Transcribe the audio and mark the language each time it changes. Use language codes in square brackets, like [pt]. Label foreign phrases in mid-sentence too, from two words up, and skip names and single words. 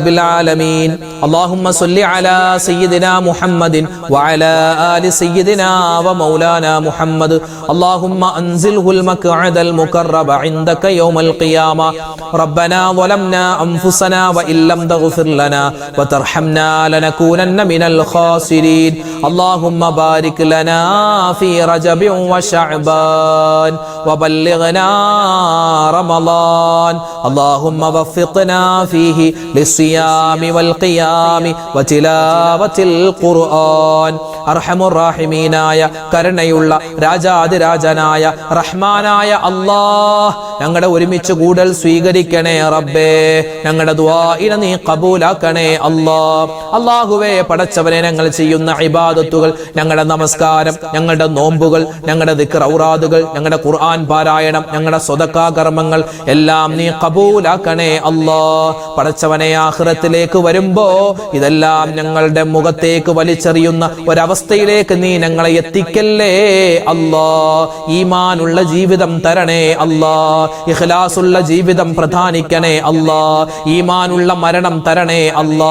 [ar] العالمين اللهم صل على سيدنا محمد وعلى آل سيدنا ومولانا محمد اللهم أنزله المقعد المقرب عندك يوم القيامة ربنا ظلمنا أنفسنا وإن لم تغفر لنا وترحمنا لنكونن من الخاسرين اللهم بارك لنا في رجب وشعبان وبلغنا رمضان اللهم وفقنا فيه للصيام والقيام وتلاوة القرآن أرحم الراحمين آية [ml] കരുണയുള്ള രാജാതിരാജനായ റഹ്മാനായ അല്ലാഹ് ഞങ്ങളുടെ ഒരുമിച്ച് കൂടൽ സ്വീകരിക്കണേ റബ്ബേ ഞങ്ങളുടെ ദുആഇനെ നീ ഖബൂലാക്കണേ അല്ലാഹ് അല്ലാഹുവേ പടച്ചവനെ ഞങ്ങൾ ചെയ്യുന്ന ഇബാദത്തുകൾ ഞങ്ങളുടെ നമസ്കാരം ഞങ്ങളുടെ നോമ്പുകൾ ഞങ്ങളുടെ ദിക്ർ ഔറാദുകൾ ഞങ്ങളുടെ ഖുർആൻ പാരായണം ഞങ്ങളുടെ സ്വതക്കാ കർമ്മങ്ങൾ എല്ലാം നീ ഖബൂലാക്കണേ അല്ലാഹ് പടച്ചവനെ ആഖിറത്തിലേക്ക് വരുമ്പോ ഇതെല്ലാം ഞങ്ങളുടെ മുഖത്തേക്ക് വലിച്ചെറിയുന്ന ഒരവസ്ഥയിലേക്ക് നീ ഞങ്ങളെ എത്തിക്കല്ലേ അല്ലാഹ് ഈമാനുള്ള ജീവിതം തരണേ അല്ലാഹ് ഇഖ്ലാസുള്ള ജീവിതം പ്രധാനിക്കണേ അല്ലാ, ഈമാനുള്ള മരണം തരണേ അല്ലാ.